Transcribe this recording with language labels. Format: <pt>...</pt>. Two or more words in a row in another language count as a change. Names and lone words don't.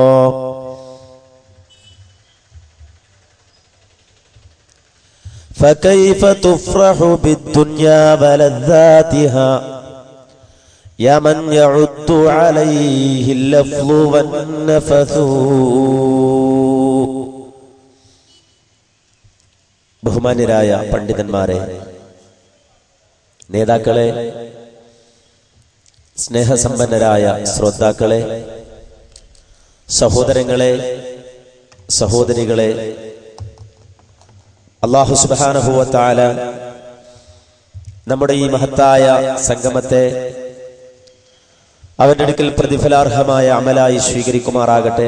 <ar>فكيف تفرح بالدنيا ولذاتها يا من يعد عليه اللفظ والنفث.</ar> <ml>ബഹുമാന്യരായ പണ്ഡിതന്മാരെ, നേതാക്കളെ, സ്നേഹസമ്പന്നരായ ശ്രോതാക്കളെ, സഹോദരങ്ങളെ, സഹോദരികളെ,</ml> <ar>الله سبحانه وتعالى</ar> <ml>നമ്മുടെ ഈ മഹത്തായ സംഗമത്തെ അവന്റെ അടുക്കൽ പ്രതിഫലാർഹമായ അമലായി സ്വീകരിക്കുമാറാകട്ടെ.</ml>